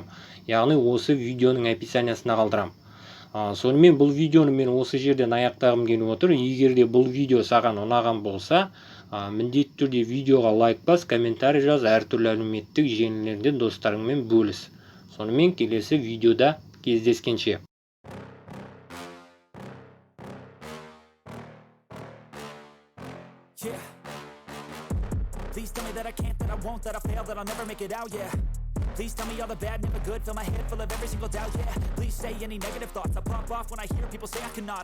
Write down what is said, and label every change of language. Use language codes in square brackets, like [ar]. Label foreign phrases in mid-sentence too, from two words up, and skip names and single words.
[kk] Яғни осы видеоның описаниясына қалдырам. Сонымен бұл видеоны мен осы жерден аяқтағым келіп отыр. Егер де бұл видео саған ұнаған болса, міндетті түрде видеоға лайк бас, комментарий жаз, әртүрлі әлеуметтік желілерде достарыңмен бөліс. Сонымен келесі видеода кездескенше. [en] Please tell me that I can't, that I won't, that I fail, that I'll never make it out, yeah. Please tell me all the bad, never good, fill my head full of every single doubt, yeah. Please say any negative thoughts, I pop off when I hear people say I cannot.